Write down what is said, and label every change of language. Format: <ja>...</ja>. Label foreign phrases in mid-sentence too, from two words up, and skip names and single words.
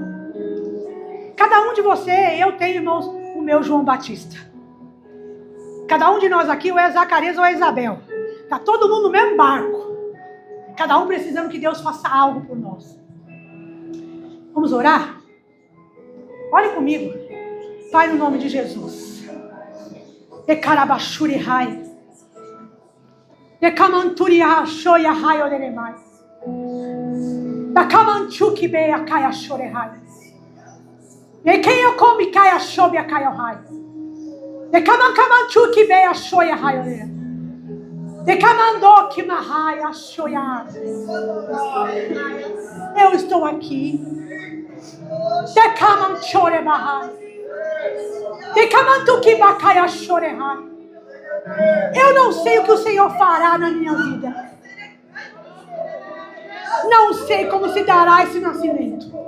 <pt>Cada um de vocês, eu tenho, irmãos, o meu João Batista. Cada um de nós aqui, ou é Zacarias ou é Isabel. Está todo mundo no mesmo barco. Cada um precisando que Deus faça algo por nós. Vamos orar? Olhe comigo. Pai, no nome de Jesus. Ekarabashuri hai. Ekamanturi hashoy hai oleremai. Bakamanchuki be akaya shore hai. Ekeyo komi kaya shobi akaya hai. Ekamamanchuki be ashoy hai oleremai. Ekamando mahai ashoy. Eu estou aqui. Ekamanchore mahai. Eu não sei o que o Senhor fará na minha vida. Não sei como se dará esse nascimento.</pt>